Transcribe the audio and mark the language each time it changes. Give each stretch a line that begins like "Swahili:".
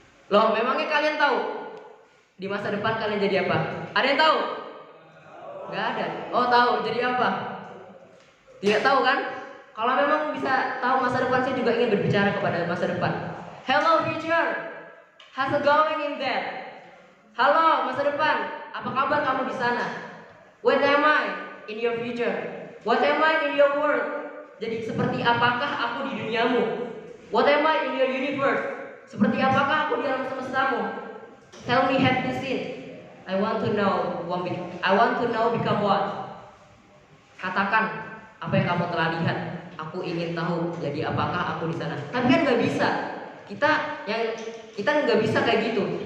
Indonesian: Loh, memangnya kalian tahu di masa depan kalian jadi apa? Ada yang tahu? Gak ada. Oh tahu, jadi apa? Tidak tahu kan? Kalau memang bisa tahu masa depan, saya juga ingin berbicara kepada masa depan.
English: Hello future, how's it going in there?
Indonesian: Halo masa depan, apa kabar kamu di sana?
English: What am I in your future? What am I in your world?
Indonesian: Jadi seperti apakah aku di duniamu?
English: What am I in your universe?
Indonesian: Seperti apakah aku di alam semestamu?
English: Tell me, have you seen? I want to know become what?
Indonesian: Katakan apa yang kamu telah lihat. Aku ingin tahu jadi apakah aku di sana. Tapi kan nggak bisa. Kita nggak bisa kayak gitu.